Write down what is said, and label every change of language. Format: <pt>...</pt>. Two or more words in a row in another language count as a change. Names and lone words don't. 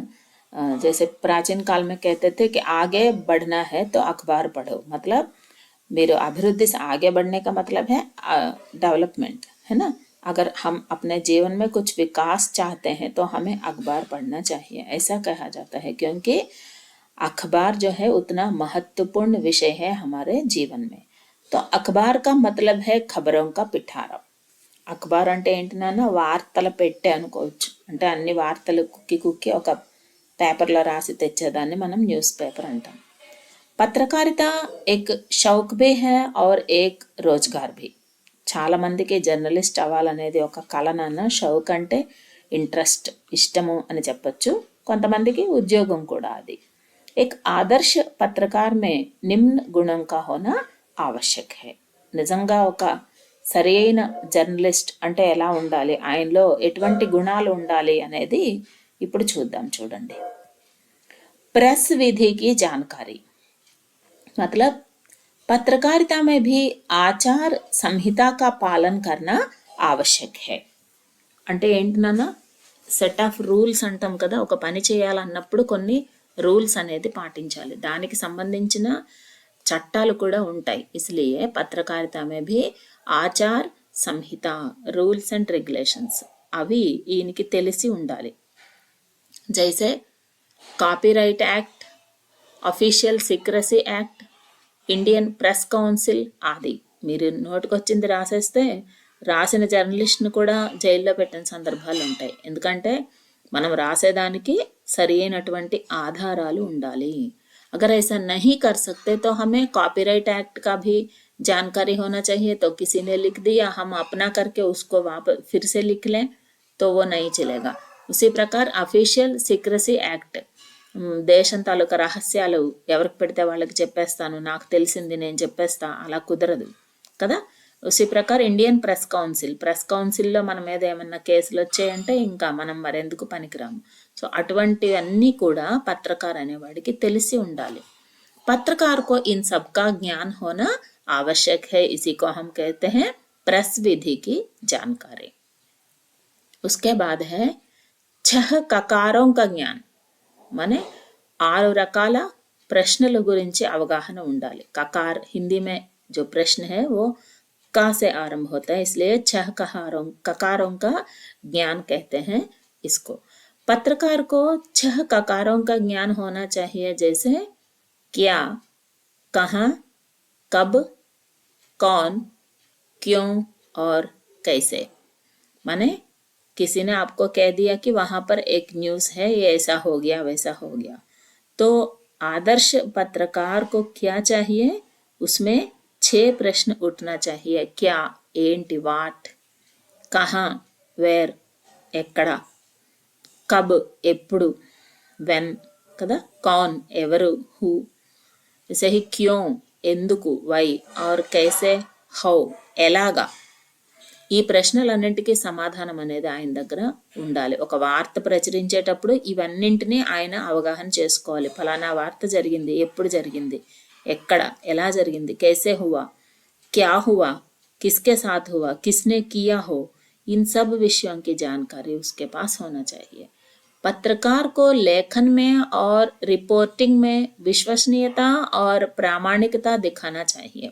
<hi>जैसे प्राचीन काल में कहते थे कि आगे बढ़ना है तो अखबार पढ़ो, मतलब मेरे अभिवृद्धि से आगे बढ़ने का मतलब है डेवलपमेंट, है ना। अगर हम अपने जीवन में कुछ विकास चाहते हैं तो हमें अखबार पढ़ना चाहिए, ऐसा कहा जाता है, क्योंकि अखबार जो है उतना महत्वपूर्ण विषय है हमारे जीवन में। तो अखबार का मतलब है खबरों का पिఠారం।</hi> <te>అఖబార్ అంటే ఏంటి నాన్న, వార్తల పెట్టె అనుకోవచ్చు. అంటే అన్ని వార్తలు కుక్కి కుక్కి ఒక పేపర్లో రాసి తెచ్చేదాన్ని మనం</te> <en>news paper</en> <te>అంటాం.</te> <hi>పత్రకారిత एक शौक भी है और एक रोजगार भी.</hi> <te>చాలా మందికి జర్నలిస్ట్ అవ్వాలనేది ఒక కల నాన్న. షౌక్ అంటే ఇంట్రెస్ట్, ఇష్టము అని చెప్పొచ్చు. కొంతమందికి ఉద్యోగం కూడా అది.</te> <hi>एक आदर्श पत्रकार में निम्न गुणों का होना आवश्यक है.</hi> <te>నిజంగా ఒక సరైన జర్నలిస్ట్ అంటే ఎలా ఉండాలి, ఆయనలో ఎటువంటి గుణాలు ఉండాలి అనేది ఇప్పుడు చూద్దాం. చూడండి.</te> <hi>प्रेस विधि की जानकारी, मतलब पत्रकारिता में भी आचार संहिता का पालन करना आवश्यक है.</hi> <te>అంటే ఏంటి నాన్న,</te> <en>set of rules</en> <te>అంటాం కదా. ఒక పని చేయాలన్నప్పుడు కొన్ని రూల్స్ అనేది పాటించాలి, దానికి సంబంధించిన చట్టాలు కూడా ఉంటాయి.</te> <hi>इसलिए पत्रकारिता में भी आचार संहिता,</hi> <en>rules and regulations</en> <te>అవి ఈయనకి తెలిసి ఉండాలి.</te> <hi>जैसे कॉपीराइट एक्ट, ऑफिशियल सीक्रेसी एक्ट, इंडियन प्रेस काउंसिल आदि.</hi> <te>మీరు నోటికొచ్చింది రాసేస్తే రాసిన జర్నలిస్ట్ను కూడా జైల్లో పెట్టిన సందర్భాలు ఉంటాయి. ఎందుకంటే మనం రాసేదానికి సరి అయినటువంటి ఆధారాలు ఉండాలి.</te> <hi>अगर ऐसा नहीं कर सकते तो हमें कॉपीराइट एक्ट का भी जानकारी होना चाहिए. तो किसी ने लिख दिया, हम अपना करके उसको वापस फिर से लिख लें तो वो नहीं चलेगा. उसी प्रकार</hi> <te>అఫీషియల్ సీక్రసీ యాక్ట్, దేశం తాలూకా రహస్యాలు ఎవరికి పెడితే వాళ్ళకి చెప్పేస్తాను, నాకు తెలిసింది నేను చెప్పేస్తా, అలా కుదరదు కదా.</te> <hi>उसी प्रकार</hi> <te>ఇండియన్ ప్రెస్ కౌన్సిల్, ప్రెస్ కౌన్సిల్లో మన మీద ఏమన్నా కేసులు వచ్చాయంటే ఇంకా మనం మరెందుకు పనికిరాము. సో అటువంటివన్నీ కూడా పత్రకార్ అనేవాడికి తెలిసి ఉండాలి.</te> <hi>पत्रकार को इन सब का ज्ञान होना आवश्यक है. इसी को हम कहते हैं प्रेस विधि की जानकारी. उसके बाद है 6 ककारों का ज्ञान, माने</hi> <te>6 రకాల ప్రశ్నల గురించి అవగాహన ఉండాలి.</te> <hi>ककार हिंदी में जो प्रश्न है वो का से आरंभ होता है, इसलिए 6 ककारों का ज्ञान कहते हैं इसको. पत्रकार को 6 ककारों का ज्ञान होना चाहिए, जैसे क्या, कहाँ, कब, कौन, क्यों और कैसे. माने किसी ने आपको कह दिया कि वहां पर एक न्यूज़ है, ये ऐसा हो गया वैसा हो गया, तो आदर्श पत्रकार को क्या चाहिए, उसमें 6 प्रश्न उठना चाहिए. क्या,</hi> <te>ఏంటి, వాట్, कहाँ, వేర్, ఎక్కడ, కబ్, ఎప్పుడు, వెన్ కదా, కౌన్, ఎవరు,</te> <hi>హూ, जैसे ही क्यों,</hi> <te>ఎందుకు, వై,</te> <hi>और कैसे,</hi> <te>హౌ, ఎలాగా. ఈ ప్రశ్నలన్నింటికీ సమాధానం అనేది ఆయన దగ్గర ఉండాలి. ఒక వార్త ప్రచురించేటప్పుడు ఇవన్నింటినీ ఆయన అవగాహన చేసుకోవాలి. ఫలానా వార్త జరిగింది, ఎప్పుడు జరిగింది, ఎక్కడ, ఎలా జరిగింది,</te> <hi>कैसे हुआ, क्या हुआ, किसके साथ हुआ, किसने किया हो, इन सब विषयों की जानकारी उसके पास होना चाहिए. पत्रकार को लेखन में और रिपोर्टिंग में विश्वसनीयता और प्रामाणिकता दिखाना चाहिए.</hi>